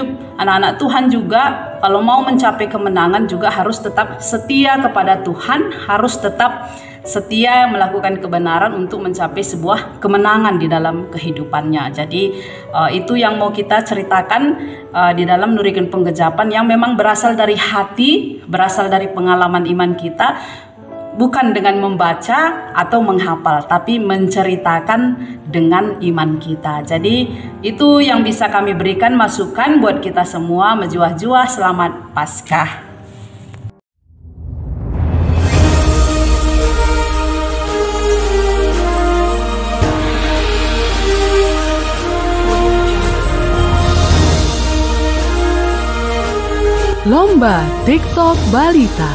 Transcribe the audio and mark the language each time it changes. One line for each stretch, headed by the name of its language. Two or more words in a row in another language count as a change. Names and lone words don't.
Indonesian: Anak-anak Tuhan juga kalau mau mencapai kemenangan juga harus tetap setia kepada Tuhan, harus tetap setia melakukan kebenaran untuk mencapai sebuah kemenangan di dalam kehidupannya. Jadi itu yang mau kita ceritakan di dalam nurikan penggejapan yang memang berasal dari hati, berasal dari pengalaman iman kita, bukan dengan membaca atau menghafal, tapi menceritakan dengan iman kita. Jadi itu yang bisa kami berikan masukan buat kita semua. Menjuah-juah, selamat Paskah. Lomba TikTok Balita.